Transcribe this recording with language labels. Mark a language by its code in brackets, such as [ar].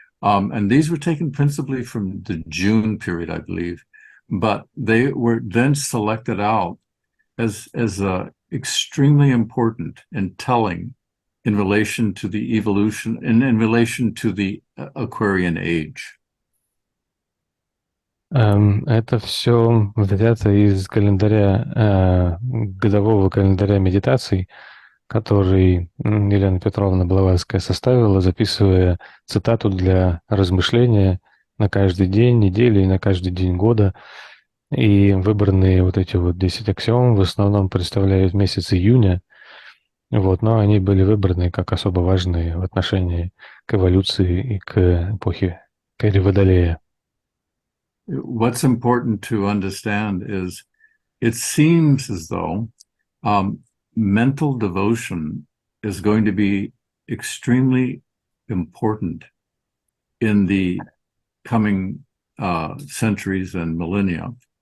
[en] And these were taken principally from the June period, I believe, but they were then selected out as extremely important and telling in relation to the evolution and in relation to the Aquarian Age. [ru] Это все взято из календаря, годового календаря медитаций, который Елена Петровна Блаватская составила, записывая цитату для размышления на каждый день недели и на каждый день года. И выбранные вот эти вот 10 аксиом в основном представляют месяц июня, вот, но они были выбраны как особо важные в отношении к эволюции и к эпохе, к эре Водолея. [en] What's important to understand is it seems as though mental devotion is going to be extremely important in the coming centuries and millennia.